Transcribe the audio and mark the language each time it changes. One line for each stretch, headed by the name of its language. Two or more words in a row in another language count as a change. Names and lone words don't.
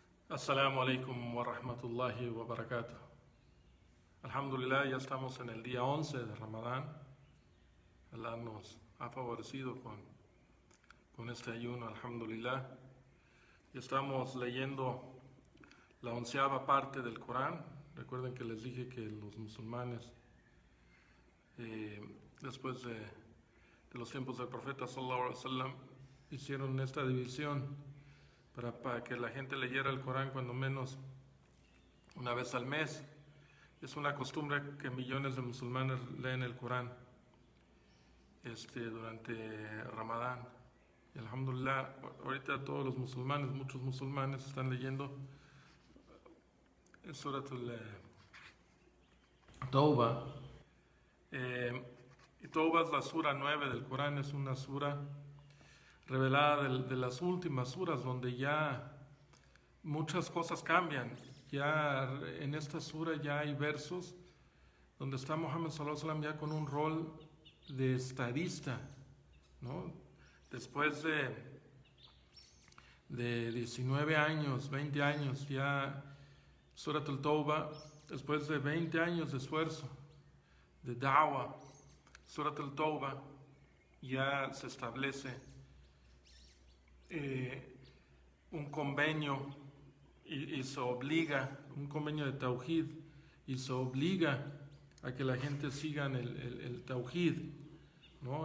Arabic: السلام عليكم ورحمة الله وبركاته.
Spanish: Alhamdulillah, ya estamos en el día 11 de Ramadán. Allah nos ha favorecido con este ayuno, alhamdulillah. Y estamos leyendo la 11ª parte del Corán. Recuerden que les dije que los musulmanes, después de los tiempos del profeta
Arabic: صلى الله عليه وسلم,
Spanish: hicieron esta división para que la gente leyera el Corán cuando menos una vez al mes. Es una costumbre que millones de musulmanes leen el Corán durante Ramadán. Y alhamdulillah, ahorita todos los musulmanes, muchos musulmanes están leyendo el Suratul Tawbah. Y Tawbah es la sura 9 del Corán, es una sura revelada de las últimas suras, donde ya muchas cosas cambian. Ya en esta sura ya hay versos donde está Muhammad
Arabic: صلى الله عليه وسلم
Spanish: ya con un rol de estadista, ¿no? Después de 19 años, 20 años, ya Surat al-Tawbah, después de 20 años de esfuerzo, de da'wah, Surat al-Tawbah, ya se establece un convenio y se obliga, un convenio de Tawhid, y se obliga a que la gente siga el Tawhid, ¿no?